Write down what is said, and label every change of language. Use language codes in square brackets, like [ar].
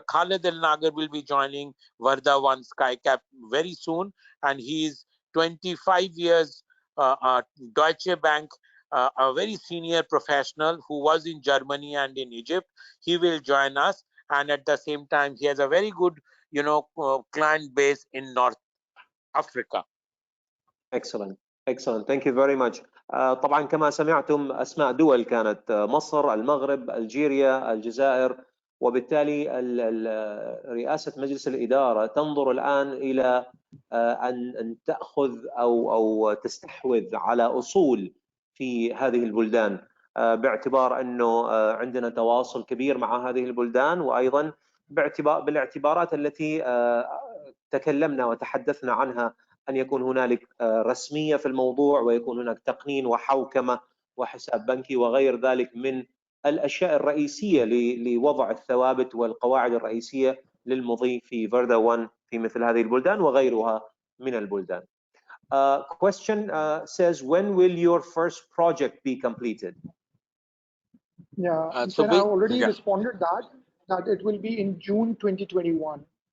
[en] Khaled El Nagar will be joining VRDA1 SkyCap very soon, and he is 25 years Deutsche Bank, a very senior professional who was in Germany and in Egypt. He will join us, and at the same time, he has a very good, client base in North Africa. Excellent. Excellent. Thank you very much. [ar] طبعا كما سمعتم أسماء دول كانت مصر، المغرب، ألجيريا، الجزائر، وبالتالي رئاسة مجلس الإدارة تنظر الآن إلى أن تأخذ أو تستحوذ على أصول في هذه البلدان، باعتبار أنه عندنا تواصل كبير مع هذه البلدان، وأيضا بالاعتبارات التي تكلمنا وتحدثنا عنها، أن يكون هنالك رسمية في الموضوع، ويكون هناك تقنين وحوكمة وحساب بنكي وغير ذلك من الأشياء الرئيسية لوضع الثوابت والقواعد الرئيسية للمضي في VRDA1 في مثل هذه البلدان وغيرها من البلدان. [en] Question says, when will your first project be completed? Yeah, So I already responded that it will be in June 2021.